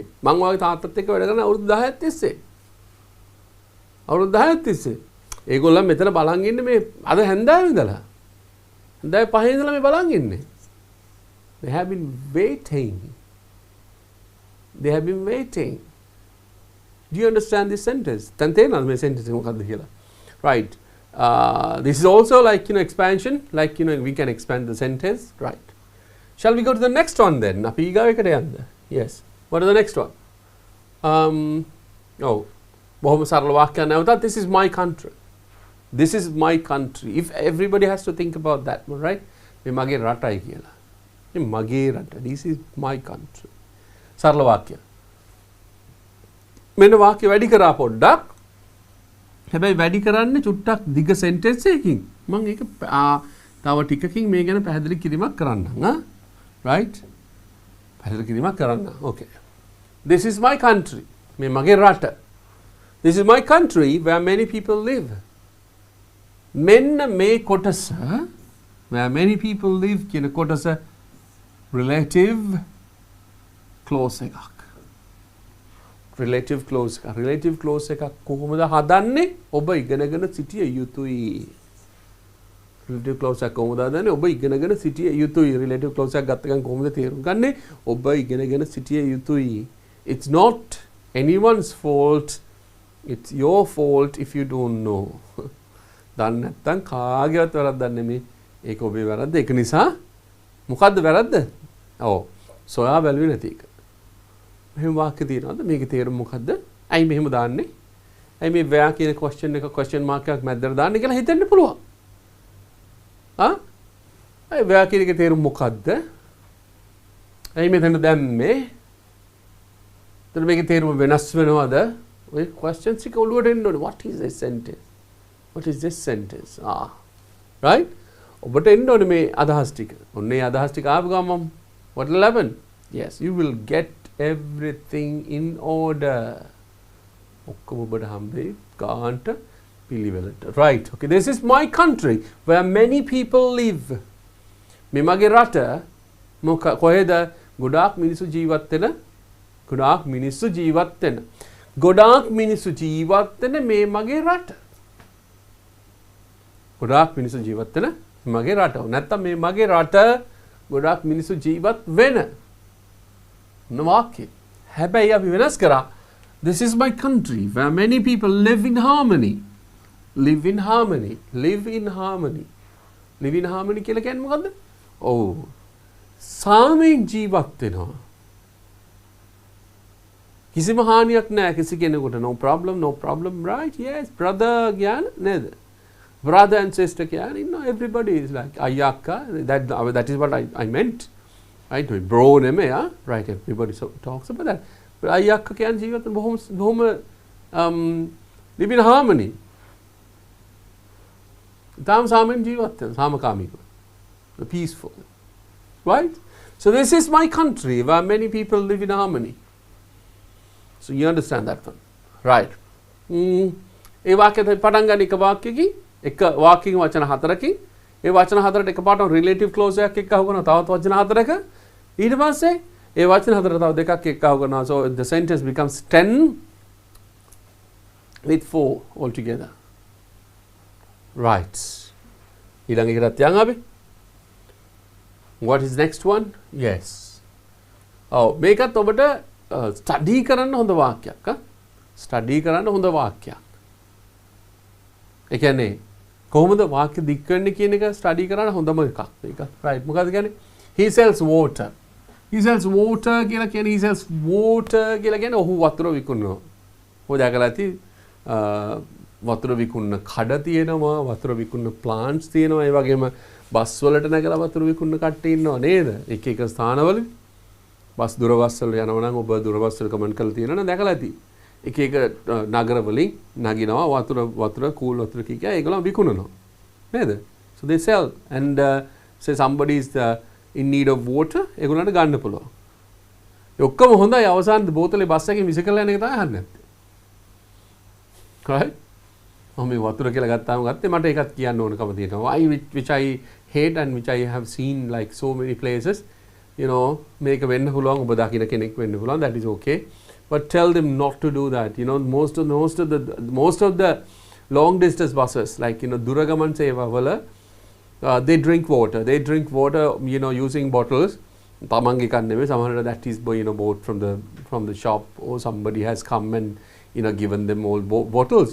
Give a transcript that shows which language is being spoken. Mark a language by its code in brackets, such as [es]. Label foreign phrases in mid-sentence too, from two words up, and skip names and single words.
[si] මං වාගේ තාත්තත් එක්ක වැඩ කරන අවුරුදු 10ක් තිස්සේ. අවුරුදු 10ක් තිස්සේ. ඒගොල්ලන් මෙතන බලන් ඉන්නේ මේ අද හැන්දෑවේ ඉඳලා. හැන්දෑවේ 5 ඉඳලා මේ බලන් ඉන්නේ. [en] They have been waiting. They have been waiting. Do you understand this sentence? [si] දැන් තේරෙනවද මේ sentence එක මොකක්ද කියලා? [en] Right. This is also like expansion, like we can expand the sentence. Right. Shall we go to the next one then? [si] අපි ඊගාව එකට යන්න. [en] Yes. What is the next one? [si] බොහොම සරල වාක්‍යයක් නැවතත් [en] this is my country. This is my country. If everybody has to think about that one, right? [si] මේ මගේ රටයි කියලා. මේ මගේ රට. [en] This is my country. [si] සරල වාක්‍ය. මෙන්න වාක්‍ය වැඩි කරා පොඩ්ඩක්. හැබැයි වැඩි කරන්නේ චුට්ටක් දිග sentence එකකින්. මම ඒක තව ටිකකින් මේ ගැන පැහැදිලි කිරීමක් කරන්නම්. Right? පැහැදිලි කිරීමක් කරන්න. [en] Okay. This is my country. [si] මේ මගේ රට. [en] This is my country where many people live. [si] මෙන්න මේ කොටස [en] where many people live [si] කියන කොටස [en] relative clause [si] එකක්. [en] relative clause [si] එකක්. [en] relative clause [si] එකක් කොහොමද හදන්නේ? ඔබ ඉගෙනගෙන සිටිය යුතුයි. [en] relative clause [si] එකක් කොහොමද හදන්නේ? ඔබ ඉගෙනගෙන සිටිය යුතුයි. [en] relative clause [si] එකක් ගත්ත ගමන් කොහොමද තේරුම් ගන්නේ? ඔබ ඉගෙනගෙන සිටිය යුතුයි. [en] It's not anyone's fault. It's your fault if you don't know. [si] දන්නේ නැත්නම් කාගේවත් වැරද්දක් නෙමෙයි. ඒක ඔබේ වැරද්ද. ඒක නිසා මොකද්ද වැරද්ද? ඔව්. සොයා බැලුවේ නැති එක. මෙහෙම වාක්‍ය තියෙනවද? මේකේ තේරුම මොකද්ද? ඇයි මෙහෙම දාන්නේ? ඇයි මේ where කියන question එක [en] question mark [si] එකක් මැද්දට දාන්නේ කියලා හිතෙන්න පුළුවන්. ඇයි where කියන එකේ තේරුම මොකද්ද? ඇයි මෙතන දැම්මේ? එතන මේකේ තේරුම වෙනස් වෙනවද? ඔය questions එක ඔළුවට එන්න ඕනේ. [en] What is this sentence? What is this sentence? Right? [si] ඔබට එන්න ඕනේ මේ අදහස් ටික. ඔන්න ඒ අදහස් ටික ආව ගමන් [en] what will happen? Yes, you will get everything in order. [si] ඔක්කොම ඔබට හම්බෙයි ගාන්ට පිළිවෙලට. [en] Right. Okay, this is my country where many people live. [si] මේ මගේ රට කොහෙද? ගොඩාක් මිනිස්සු ජීවත් වෙන ගොඩාක් මිනිස්සු ජීවත් වෙන ගොඩාක් මිනිස්සු ජීවත් වෙන මේ මගේ රට. ගොඩාක් මිනිස්සු ජීවත් වෙන මගේ රට. නැත්තම් මේ මගේ රට ගොඩාක් මිනිස්සු ජීවත් වෙන වාක්‍ය. හැබැයි අපි වෙනස් කරා. [en] This is my country where many people live in harmony. Live in harmony. Live in harmony. Live in harmony [si] කියලා කියන්නේ මොකද්ද? ඔව්. සාමයෙන් ජීවත් වෙනවා. කිසිම හානියක් නැහැ කිසි කෙනෙකුට. [en] No problem, no problem, right? Yes, brother [si] කියන නේද? [en] Brother and sister කියන්නේ everybody is like අයියා that is what I meant. Right? [si] Bro නෙමෙයි right? [en] Everybody talks about that. [si] But අයියා කියන්නේ ජීවිත බොහොම [en] live in harmony. [si] තාම සාමයෙන් ජීවත් වෙන සාමකාමීව. [en] Peaceful. Right? So this is my country where many people live in harmony. So you understand that one. Right. [si] ඒ වාක්‍යය පටන් ගන්න එක වාක්‍යකින් එක වාක්‍යකින් වචන හතරකින් ඒ වචන හතරට එකපාරටම [en] relative clause [si] එකක් එක්ක අහු කරනවා තවත් වචන හතරක ඊට පස්සේ ඒ වචන හතර තව දෙකක් එක්ක අහු කරනවා [en] so the sentence becomes 10 with 4 altogether. Right. [si] ඊළඟ එකටත් යන් අපි. [en] What is next one? Yes. [si] මේකත් ඔබට ස්ටඩි කරන්න හොඳ වාක්‍යයක්. ස්ටඩි කරන්න හොඳ වාක්‍යයක්. ඒ කියන්නේ කොහොමද වාක්‍ය දික් වෙන්නේ කියන එක ස්ටඩි කරන්න හොඳම එකක් මේක. right මොකද්ද කියන්නේ? [en] He sells water. He sells water [si] කියලා කියන්නේ [en] he sells water [si] කියලා කියන්නේ ඔහු වතුර විකුණනවා. ඔය දැකලා ඇති වතුර විකුණන කඩ තියෙනවා, වතුර විකුණන plants තියෙනවා, ඒ වගේම බස් වලට නැගලා වතුර විකුණන කට්ටිය ඉන්නවා නේද? එක එක ස්ථානවල බස් දුරබස් වල යනවා නම් ඔබ දුරබස් වල කමෙන්ට් කරලා තියෙනවනේ දැකලා ඇති. එක එක නගර වලින් නගිනවා වතුර කූල් වතුර කිය ඒගොල්ලෝ විකුණනවා නේද? [en] So they sell and say somebody is in need of water [si] ඒගොල්ලන්ට ගන්න පුළුවන්. ඒ ඔක්කොම හොඳයි අවසානයේ බෝතලේ බස් එකකින් විසි කරලා යන එක තමයි අහන්නේ නැත්තේ. right? මම මේ වතුර කියලා ගත්තාම ගත්තේ මට ඒකත් කියන්න ඕනකම තියෙනවා. [en] which I hate and which I have seen like so many places. You know [si] මේක වෙන්න පුළුවන් ඔබ දකින්න කෙනෙක් වෙන්න පුළුවන් [en] that is okay. But tell them not to do that. You know, most of the long distance buses, like Duragaman Seva, they drink water. They drink water, using bottles. Someone that is bought from the shop, or somebody has come and given them all bottles.